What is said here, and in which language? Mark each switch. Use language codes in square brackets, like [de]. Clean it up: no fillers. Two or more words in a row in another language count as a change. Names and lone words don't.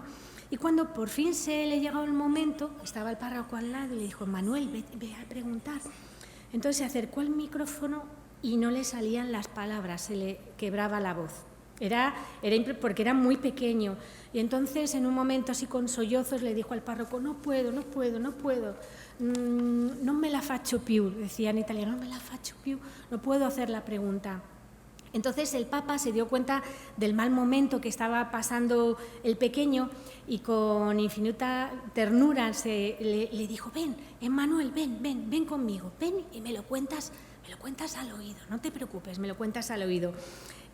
[es] Y cuando por fin se le llegó el momento, estaba el párroco al lado y le dijo: Manuel, ve a preguntar. Entonces se acercó al micrófono y no le salían las palabras, se le quebraba la voz. Porque era muy pequeño. Y entonces, en un momento así con sollozos, le dijo al párroco: no puedo, [it] no me la faccio più, [es] decía en italiano, [it] no me la faccio più, [es] no puedo hacer la pregunta. Entonces el Papa se dio cuenta del mal momento que estaba pasando el pequeño y con infinita ternura le dijo: ven, Emmanuel, ven conmigo, ven y me lo cuentas al oído, no te preocupes, me lo cuentas al oído.